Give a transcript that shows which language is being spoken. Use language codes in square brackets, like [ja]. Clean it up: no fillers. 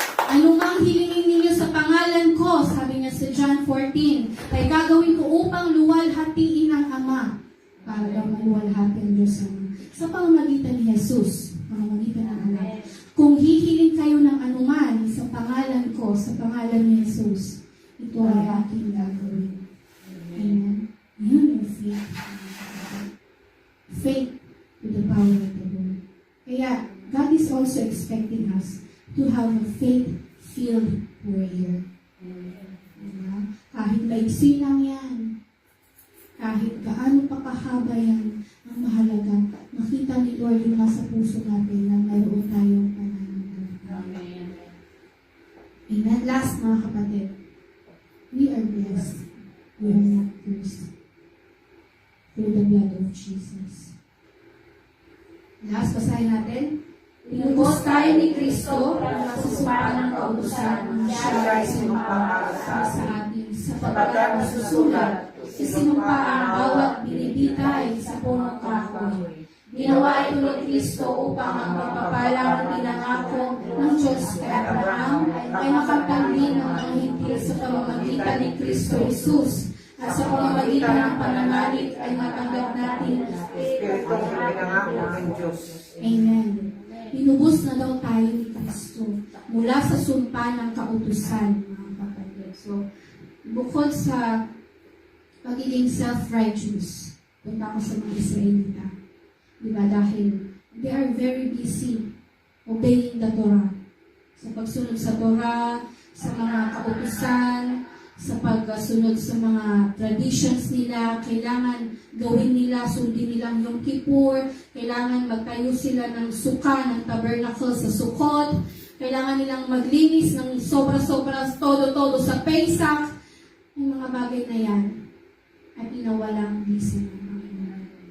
[tl] Ano mang hilingin ninyo sa pangalan ko, sabi niya sa John 14, ay gagawin ko upang luwalhatiin ang Ama. Para daw maluwalhati ang Diyos sa pamamagitan ni Jesus, pamamagitan ng Anak. Kung hihiling kayo ng anuman sa pangalan ko, sa pangalan ni Jesus, ito ay aking gagawin. Amen. Yun yung faith. [en] Faith to the power of the Lord. Kaya, God is also expecting us to have a faith-filled prayer. [tl] Diba? Kahit maiksi lang yan, kahit gaano pa kahaba yan, ang mahalaga, makita ni Lord yung nasa puso natin na mayroon tayong pananampalataya. Amen. [en] Last, mga kapatid, we are blessed. We are not cursed through the blood of Jesus. [tl] Last, basahin natin. Tinubos tayo ni Kristo para sa sumpa ng kautusan ng siya ay sinumpa sa atin sapagkat nasusulat, isinumpa ang bawat binibitay sa punong kahoy. Ginawa ito ni Kristo upang ang pagpapalang ng pinangako ng Diyos kay Abraham ay makapagpangin ng mga hintil sa pamamagitan ni Kristo Jesus at sa pamamagitan ng pananalig ay matanggap natin ang Espiritong pinangako ng Diyos. Amen. Inubos na daw tayo ni Kristo mula sa sumpa ng kautusan, mga kapatid. So, bukod sa pagiging self-righteous, punta ko sa mga Israelita. Diba? [en] Dahil they are very busy obeying the Torah. [tl] Sa pagsunod sa Torah, sa mga kautusan, sa pagsunod sa mga traditions nila, kailangan gawin nila, sundin nilang Yom Kippur, kailangan magtayo sila ng suka, ng tabernacle sa Sukkot, kailangan nilang maglinis ng sobra-sobra, todo-todo sa Pesach, yung mga bagay na yan, at inawalang bisa ng Panginoon.